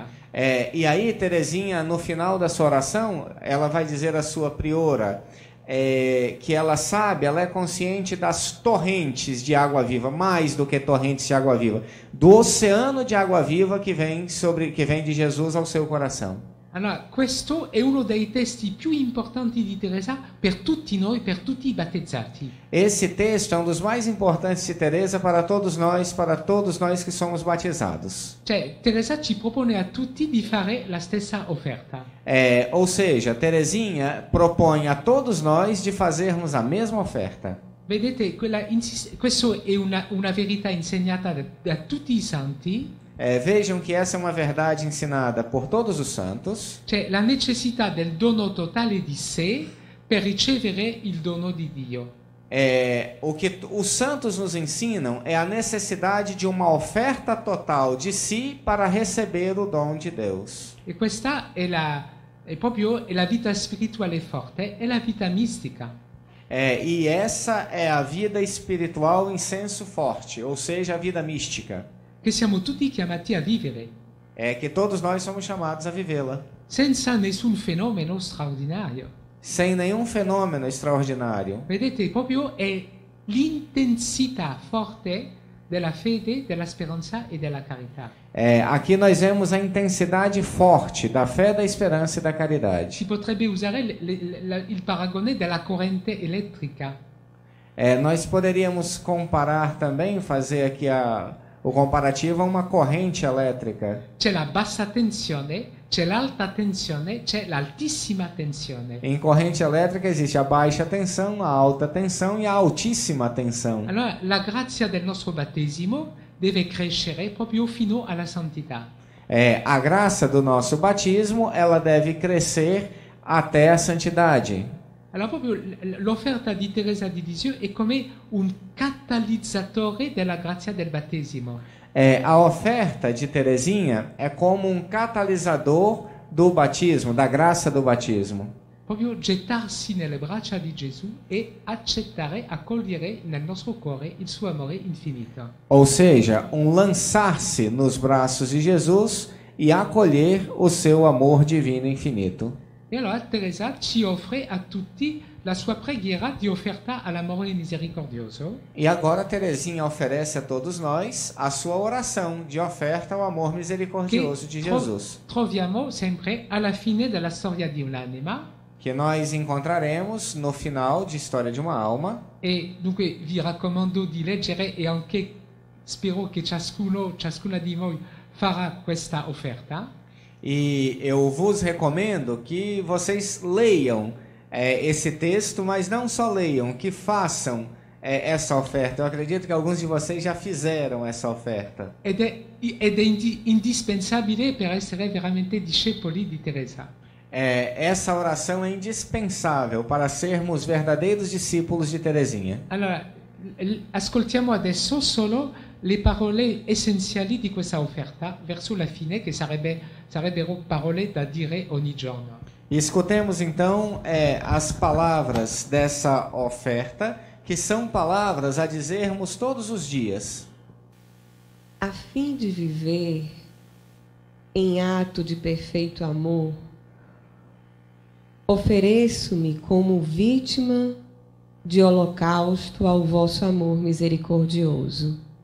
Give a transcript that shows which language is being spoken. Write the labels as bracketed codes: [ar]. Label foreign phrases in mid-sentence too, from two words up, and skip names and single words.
[pt] E aí, Teresinha, no final da sua oração, ela vai dizer à sua priora que ela sabe, ela é consciente das torrentes de água viva, mais do que torrentes de água viva, do oceano de água viva que vem de Jesus ao seu coração. [it] Allora, questo è uno dei testi più importanti di Teresa per tutti noi, per tutti i battezzati. [pt] Esse texto é um dos mais importantes de Teresa para todos nós que somos batizados. [it] Cioè, Teresa ci propone a tutti di fare la stessa offerta. [pt] Ou seja, Teresinha propõe a todos nós de fazermos a mesma oferta. [it] Vedete, questo è una verità insegnata da tutti i santi. [pt] Vejam que essa é uma verdade ensinada por todos os santos. [it] C'è la necessità del dono totale di sé per ricevere il dono di Dio. [pt] O que os santos nos ensinam é a necessidade de uma oferta total de si para receber o dom de Deus. [it] E questa è proprio la vita spirituale forte, è la vita mistica. [pt] E essa é a vida espiritual em senso forte, ou seja, a vida mística. [it] Che siamo tutti chiamati a vivere. [pt] Que todos nós somos chamados a vivê-la. [it] Senza nessun fenomeno straordinario. [pt] Sem nenhum fenômeno extraordinário. [it] Vedete, proprio è l'intensità forte della fede, della speranza e della carità. [pt] Aqui nós vemos a intensidade forte da fé, da esperança e da caridade. [it] Si potrebbe usare il paragone della corrente elettrica. [pt] Nós poderíamos comparar também, fazer aqui o comparativo a uma corrente elétrica. [it] C'è la bassa tensione, c'è l'alta tensione, c'è l'altissima tensione. [pt] Em corrente elétrica existe a baixa tensão, a alta tensão e a altíssima tensão. [it] Allora, la grazia del nostro battesimo deve crescere proprio fino alla santità. [pt] A graça do nosso batismo, ela deve crescer até a santidade. [it] Allora, proprio l'offerta di Teresa di Lisieux è come un catalizzatore della grazia del battesimo. [pt] A oferta de Teresinha é como um catalisador do batismo, da graça do batismo. [it] Proprio gettarsi nelle braccia di Gesù e accettare, accogliere nel nostro cuore il suo amore infinito. [pt] Ou seja, lançar-se nos braços de Jesus e acolher o seu amor divino infinito. [it] E allora Teresa ci offre a tutti la sua preghiera di offerta all'amore misericordioso. [pt] E agora Teresinha oferece a todos nós a sua oração de oferta ao amor misericordioso de Jesus. [it] Troviamo sempre alla fine della storia di un'anima. [pt] Que nós encontraremos no final de História de uma Alma. [it] E dunque vi raccomando di leggere e anche spero che ciascuna di voi farà questa offerta. [pt] E eu vos recomendo que vocês leiam esse texto, mas não só leiam, que façam essa oferta. Eu acredito que alguns de vocês já fizeram essa oferta. [it] Ed è indispensabile per essere veramente discepoli di Teresa. [pt] Essa oração é indispensável para sermos verdadeiros discípulos de Teresinha. [it] Allora, ascoltiamo adesso solo le parole essenziali di questa offerta verso la fine, che sarebbero parole da dire ogni giorno. [pt] E escutemos então as palavras dessa oferta, que são palavras a dizermos todos os dias. A fim de viver em ato de perfeito amor, ofereço-me como vítima de holocausto ao vosso amor misericordioso,